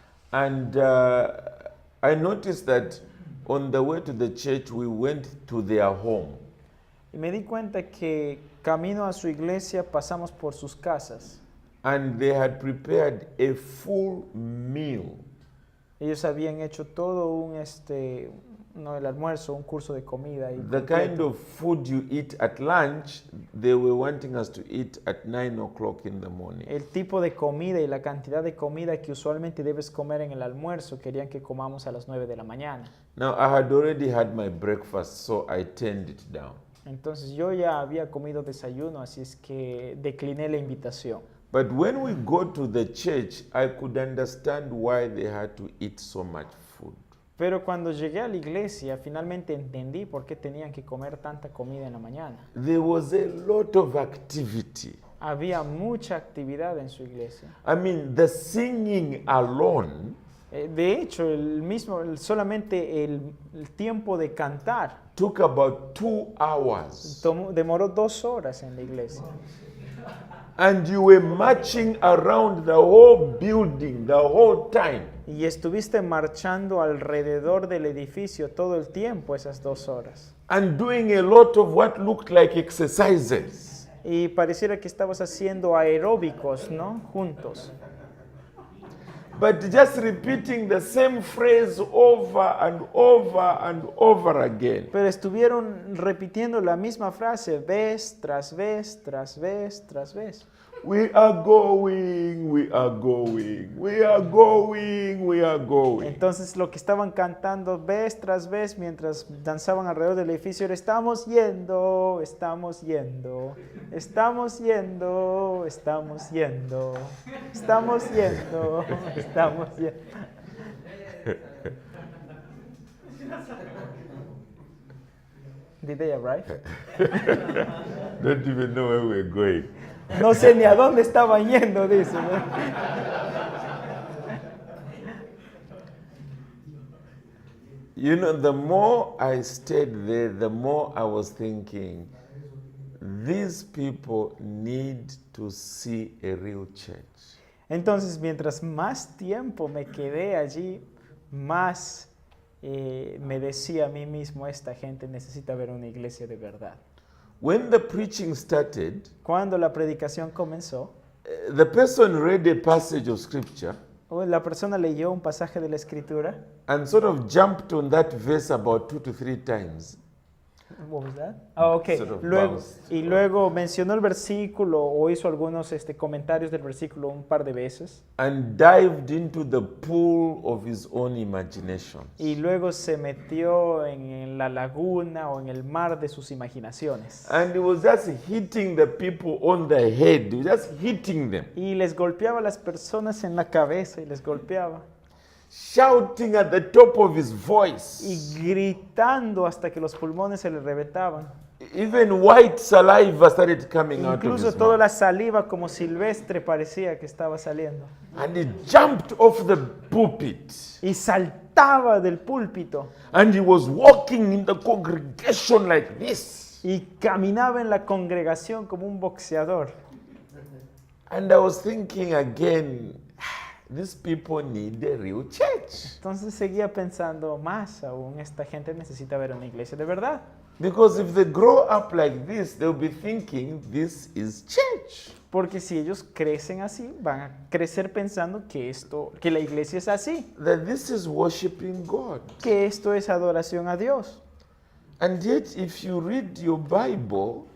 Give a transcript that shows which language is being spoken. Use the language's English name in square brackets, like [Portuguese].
[English] And I noticed that on the way to the church, we went to their home. [Spanish] y me di cuenta que camino a su iglesia pasamos por sus casas. [English] And they had prepared a full meal. [Spanish] Ellos habían hecho todo el almuerzo, un curso de comida. Y [English] The kind of food you eat at lunch, they were wanting us to eat at 9 o'clock in the morning. [Spanish] el tipo de comida y la cantidad de comida que usualmente debes comer en el almuerzo, querían que comamos a las 9 de la mañana. [English] Now, I had already had my breakfast, so I turned it down. [Spanish] Entonces yo ya había comido desayuno, así es que decliné la invitación. [English] But when we go to the church, I could understand why they had to eat so much food. [Spanish] Pero cuando llegué a la iglesia, finalmente entendí por qué tenían que comer tanta comida en la mañana. [English] There was a lot of activity. [Spanish] Había mucha actividad en su iglesia. [English] I mean, the singing alone [Spanish] De hecho, solamente el tiempo de cantar [English] took about 2 hours. [Spanish] demoró 2 horas en la iglesia. [English] And you were marching around the whole building the whole time. [Spanish] Y estuviste marchando alrededor del edificio todo el tiempo esas 2 horas. [English] And doing a lot of what looked like exercises. [Spanish] Y pareciera que estabas haciendo aeróbicos, ¿no? Juntos. [English] But just repeating the same phrase over and over and over again. [Spanish] Pero estuvieron repitiendo la misma frase vez tras vez, tras vez, tras vez. [English] We are going, we are going, we are going, we are going. [Spanish] Entonces lo que estaban cantando vez tras vez mientras danzaban alrededor del edificio era estamos yendo, estamos yendo, estamos yendo, estamos yendo, estamos yendo, estamos yendo. [English] Did they arrive? Don't even know where we're going. [Spanish] No sé ni a dónde estaban yendo, dice. ¿No? [English] You know, the more I stayed there, the more I was thinking, these people need to see a real church. [Spanish] Entonces, mientras más tiempo me quedé allí, más me decía a mí mismo, esta gente necesita ver una iglesia de verdad. [English] When the preaching started, [Spanish] Cuando la predicación comenzó, [English] the person read a passage of scripture [Spanish] la persona leyó un pasaje de la Escritura. [English] and sort of jumped on that verse about 2 to 3 times. What was that? Oh, okay. Sort of [Spanish] Luego, [English] bounced. [Spanish] y luego mencionó el versículo o hizo algunos comentarios del versículo un par de veces. [English] And dived into the pool of his own imagination. [Spanish] Y luego se metió en la laguna o en el mar de sus imaginaciones. [English] And he was just hitting the people on the head. He was just hitting them. [Spanish] Y les golpeaba a las personas en la cabeza y les golpeaba. [English] Shouting at the top of his voice. [Spanish] Y gritando hasta que los pulmones se le reventaban. [English] Even white saliva started coming out of [Spanish] Incluso [English] his [Spanish] toda [English] mouth. [Spanish] la saliva como silvestre parecía que estaba saliendo. [English] And he jumped off the pulpit. [Spanish] Y saltaba del púlpito. [English] And he was walking in the congregation like this. [Spanish] Y caminaba en la congregación como un boxeador. [English] And I was thinking again, these people need a real church. [Spanish] Entonces seguía pensando, más aún, esta gente necesita ver una iglesia de verdad. [English] Because if they grow up like this, they'll be thinking this is church. [Spanish] Porque si ellos crecen así, van a crecer pensando que la iglesia es así, [English] That this is worshiping God. [Spanish] que esto es adoración a Dios. [English] And yet, if you read your Bible,